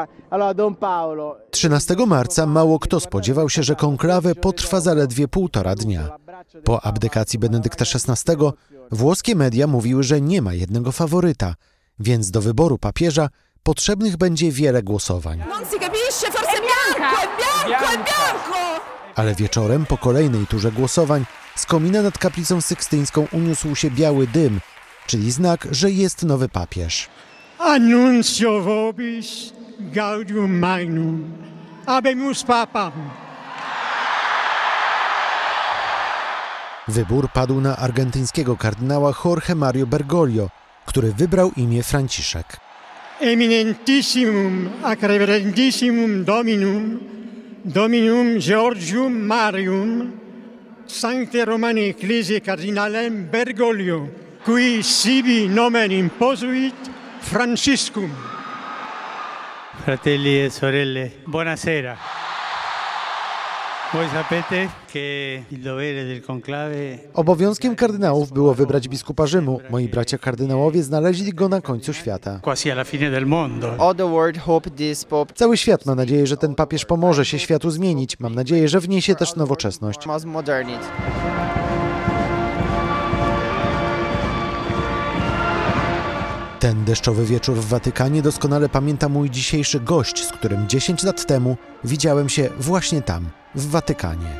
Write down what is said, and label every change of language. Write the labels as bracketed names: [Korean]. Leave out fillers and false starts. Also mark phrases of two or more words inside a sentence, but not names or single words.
[Italian] Allora Don Paolo. [Polish] 13 marca mało kto spodziewał się, że konklawę potrwa zaledwie 1,5 dnia. Po abdykacji Benedykta XVI włoskie media mówiły, że nie ma jednego faworyta, więc do wyboru papieża potrzebnych będzie wiele głosowań. Ale wieczorem po kolejnej turze głosowań z komina nad kaplicą sykstyńską uniósł się biały dym, czyli znak, że jest nowy papież. [Latin] Annuncio vobis gaudium magnum, habemus papam. [Polish] Wybór padł na argentyńskiego kardynała Jorge Mario Bergoglio, który wybrał imię Franciszek. [Latin] Eminentissimum ac reverendissimum Dominum Georgium Marium, Sancte Romani Ecclesiae Cardinalem Bergoglio, qui sibi nomen imposuit Franciscum. [Italian] Fratelli e sorelle, buonasera. Voi sapete che il dovere del conclave... [Polish] Obowiązkiem kardynałów było wybrać biskupa Rzymu. Moi bracia kardynałowie znaleźli go na końcu świata. [Italian] Quasi alla fine del mondo. [English] All the world hope this pope. [Polish] Cały świat ma nadzieję, że ten papież pomoże się światu zmienić. Mam nadzieję, że wniesie też nowoczesność. Modernity. Ten deszczowy wieczór w Watykanie doskonale pamięta mój dzisiejszy gość, z którym 10 lat temu widziałem się właśnie tam, w Watykanie.